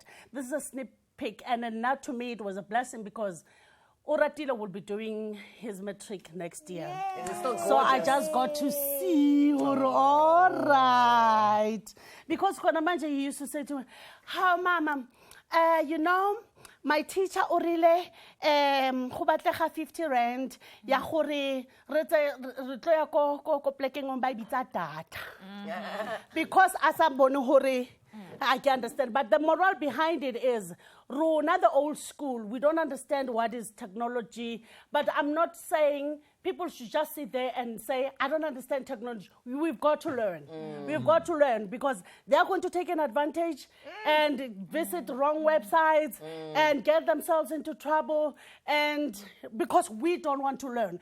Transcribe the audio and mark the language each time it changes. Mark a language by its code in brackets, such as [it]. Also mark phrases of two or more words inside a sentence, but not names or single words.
[en] This is a sneak peek, and then now to me it was a blessing because Oratila will be doing his matric next year. So I just got to see her, all right. Because Konamanja, he used to say to me, how, Mama, my teacher [tn] orile go batlega 50 rand ya gore re tlo ya ko plekeng [en] on [tn] ba bitsa [en] data because [tn] asa bone hore [en] I can understand, but the moral behind it is Rona, the old school, we don't understand what is technology, but I'm not saying people should just sit there and say, I don't understand technology. We've got to learn. We've got to learn because they're going to take an advantage and visit wrong websites and get themselves into trouble, and because we don't want to learn.